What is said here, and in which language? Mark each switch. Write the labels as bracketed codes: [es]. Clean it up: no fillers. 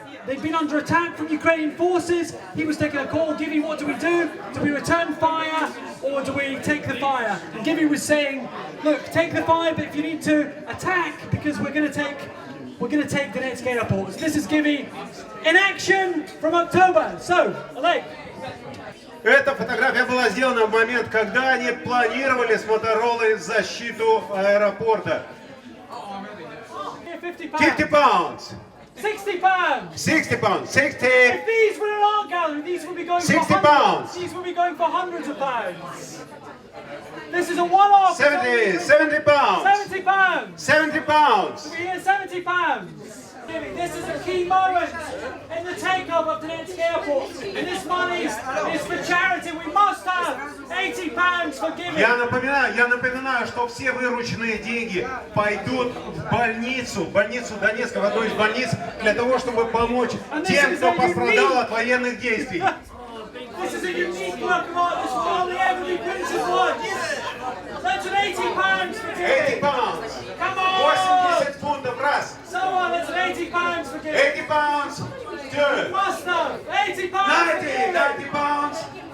[en] They'd been under attack from Ukrainian forces. He was taking a call, Givi, what do we do? Do we return fire or do we take the fire? And Givi was saying, look, take the fire, but if you need to attack, because we're going to take Donetsk airport. So this is Givi in action from October. So, Oleg. [ru] Эта фотография была сделана в момент, когда они планировали с Моторолой защиту аэропорта. [en] 50 pounds. 60 pounds. 60 pounds. 60. If these were an art gallery, these would be going 60 for pounds. These would be going for hundreds of pounds. This is a one-off. 70 pounds. 70 pounds. 70 pounds. We hear 70 pounds. This is a key moment in the takeover of Donetsk airport. And this money is for charity. We must have 80 pounds for giving. [ru] Я напоминаю, что все вырученные деньги пойдут в больницу Донецка, в одну из больниц, для того, чтобы помочь тем, кто пострадал от военных действий. [en] This is a unique work of art. This will only ever be printed once. That's an 80 pounds for giving. 80 pounds. Come on. [ru] 80 фунтов раз. [en] So on, that's an 80 pounds for giving. 80 pounds. Two. Must have 80 pounds. 90 pounds.